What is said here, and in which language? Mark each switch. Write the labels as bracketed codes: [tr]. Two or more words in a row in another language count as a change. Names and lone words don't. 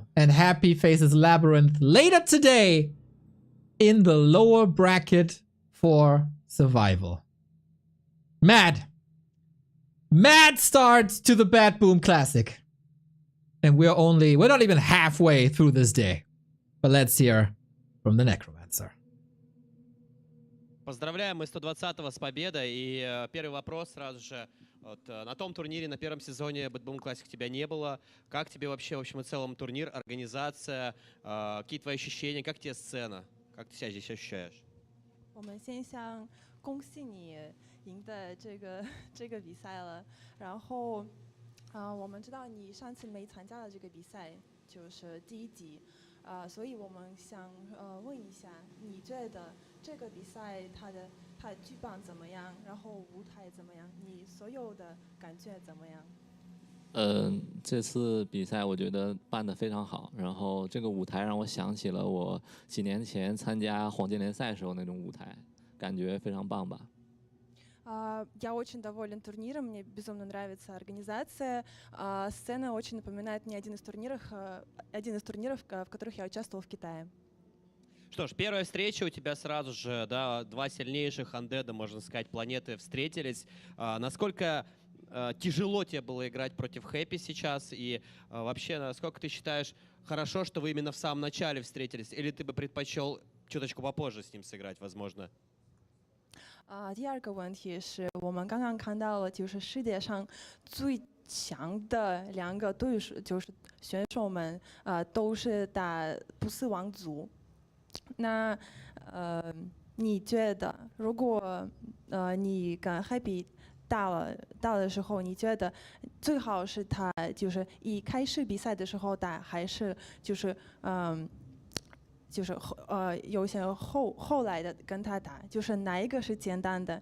[en] And Happy faces Labyrinth later today in the lower bracket for survival. Mad start to the BetBoom Classic. And we're not even halfway through this day. But let's hear from the Necromancer. [ru] Поздравляем мы 120-го с победой. И первый вопрос сразу же. Вот, на том турнире, на первом сезоне BetBoom Classic тебя не было. Как тебе вообще, в общем и целом, турнир, организация, какие твои ощущения, как тебе сцена? Как ты себя здесь ощущаешь? [zh] 我们先恭喜你赢得这个比赛了。然后，我们知道你上次没参加的这个比赛就是第1级，所以我们想问一下，你觉得这个比赛它的剧本怎么样？然后舞台怎么样？你所有的感觉怎么样？这次比赛我觉得办得非常好，然后这个舞台让我想起了我几年前参加黄金联赛时候那种舞台，感觉非常棒吧。 [ru] Я очень доволен турниром, мне безумно нравится организация. Сцена очень напоминает мне один из турниров, в которых я участвовал в Китае. Что ж, первая встреча у тебя сразу же, да, два сильнейших андеда, можно сказать, планеты встретились. Насколько тяжело тебе было играть против Хэппи сейчас? И вообще, насколько ты считаешь, хорошо, что вы именно в самом начале встретились? Или ты бы предпочел чуточку попозже с ним сыграть, возможно? [zh] 第二个问题是我们刚刚看到了，就是世界上最强的两个对手，就是选手们，都是打不死王族。那你觉得，如果你跟 Happy 打的时候，你觉得最好是他就是一开始比赛的时候打，还是就是有些后来的跟他打，就是哪一个是简单的？